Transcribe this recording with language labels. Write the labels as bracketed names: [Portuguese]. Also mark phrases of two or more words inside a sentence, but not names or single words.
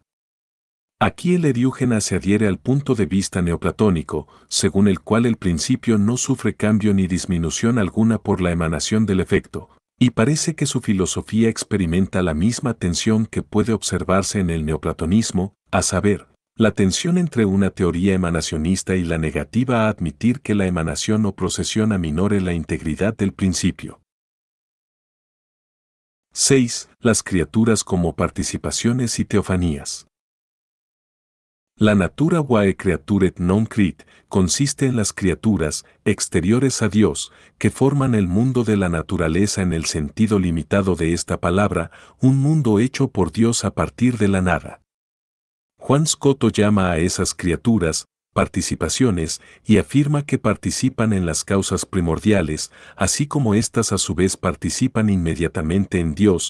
[Spanish] Aquí el Eriúgena se adhiere al punto de vista neoplatónico, según el cual el principio no sufre cambio ni disminución alguna por la emanación del efecto, y parece que su filosofía experimenta la misma tensión que puede observarse en el neoplatonismo, a saber, la tensión entre una teoría emanacionista y la negativa a admitir que la emanación o procesión aminore la integridad del principio. 6. Las criaturas como participaciones y teofanías. La [Latin] natura quae creaturet non crit [Spanish] consiste en las criaturas, exteriores a Dios, que forman el mundo de la naturaleza en el sentido limitado de esta palabra, un mundo hecho por Dios a partir de la nada. Juan Scotto llama a esas criaturas participaciones y afirma que participan en las causas primordiales, así como éstas a su vez participan inmediatamente en Dios.